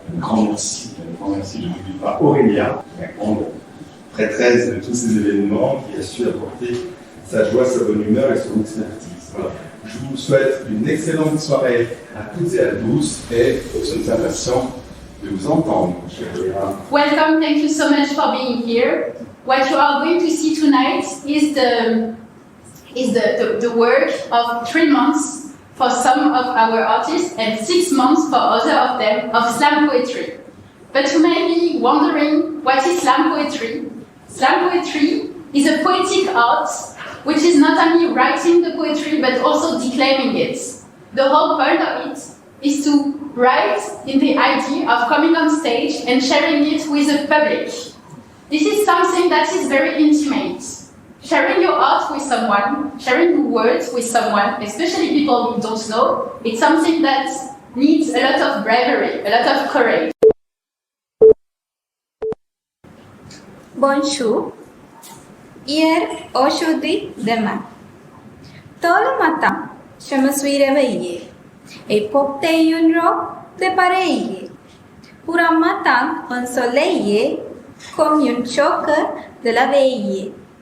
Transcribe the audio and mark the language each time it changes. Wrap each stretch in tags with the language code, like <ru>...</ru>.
<fr>Un grand merci, je n'oublie pas Aurélia, la grande prêtresse de tous ces événements, qui a su apporter sa joie, sa bonne humeur et son expertise. Voilà. Je vous souhaite une excellente soirée à toutes et à tous, et je suis impatient de vous entendre, chère Léa.</fr> <en>Welcome, thank you so much for being here. What you are going to see tonight is the work of 3 months for some of our artists and 6 months for other of them of slam poetry. But you may be wondering, what is slam poetry? Slam poetry is a poetic art which is not only writing the poetry but also declaiming it. The whole point of it is to write in the idea of coming on stage and sharing it with the public. This is something that is very intimate. Sharing your art with someone, sharing the words with someone, especially people you don't know, it's something that needs a lot of bravery, a lot of courage.</en> <fr>Bonjour. Hier, aujourd'hui, demain. Tout le matin, je me suis réveillée et porté une robe de pareille. Pour un matin ensoleillé, comme une choque de la veille.</fr>